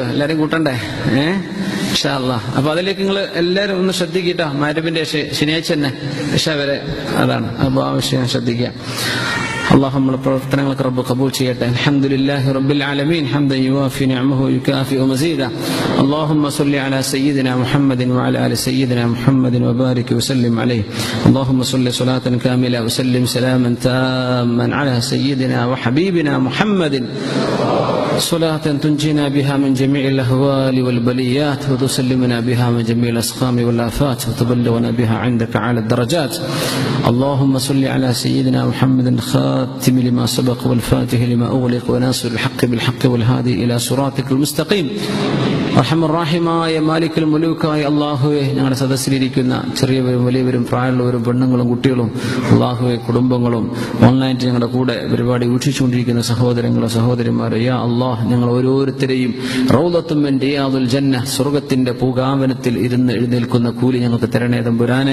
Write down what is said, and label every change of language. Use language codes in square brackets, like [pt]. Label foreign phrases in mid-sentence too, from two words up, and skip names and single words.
[ml] എല്ലാരും കൂട്ടണ്ടേ? [ar] إن شاء الله. [ml] അപ്പൊ അതിലേക്ക് നിങ്ങൾ എല്ലാരും ഒന്ന് ശ്രദ്ധിക്കട്ടോ. മഗ്‌രിബിന്റെ ശനിയാഴ്ച തന്നെ ഇശാ വരെ അതാണ്. അപ്പൊ ആ വിഷയം ശ്രദ്ധിക്കുക. അല്ലാഹു നമ്മുടെ പ്രവർത്തനങ്ങൾക്ക് റബ്ബ് ഖബൂൽ ചെയ്യട്ടെ. [ar] الحمد لله رب العالمين حمدا يوافي نعمه يكافئ مزيده. اللهم صل على سيدنا محمد وعلى ال سيدنا محمد وبارك وسلم عليه. اللهم صل صلاة كاملة وسلم سلاما تاما على سيدنا وحبيبنا محمد، صلاة تنجينا بها من جميع الأهوال والبليات، وتسلمنا بها من جميع الأسقام والآفات، وتبلغنا بها عندك على الدرجات. اللهم صل على سيدنا محمد الخاتم لما سبق والفاتح لما أغلق وناصر الحق بالحق والهادي إلى صراطك المستقيم. [ml] റഹ്മാനായ [ar] مالك الملوك [ml] അല്ലാഹുവേ, ഞങ്ങളുടെ സദസ്സിലിരിക്കുന്ന ചെറിയവരും വലിയവരും പ്രായമുള്ളവരും പെണ്ണുങ്ങളും കുട്ടികളും അല്ലാഹുവേ കുടുംബങ്ങളും ഓൺലൈനിൽ ഞങ്ങളുടെ കൂടെ പരിപാടി വീക്ഷിച്ചുകൊണ്ടിരിക്കുന്ന സഹോദരങ്ങളും സഹോദരിമാരെ, [ar] يا الله [ml] ഞങ്ങൾ ഓരോരുത്തരെയും [ar] روضة من رياض الجنة [ml] സ്വർഗ്ഗത്തിന്റെ പൂങ്കാവനത്തിൽ ഇരുന്ന് എഴുന്നേൽക്കുന്ന കൂലി ഞങ്ങൾക്ക് തരണേ തമ്പുരാനെ.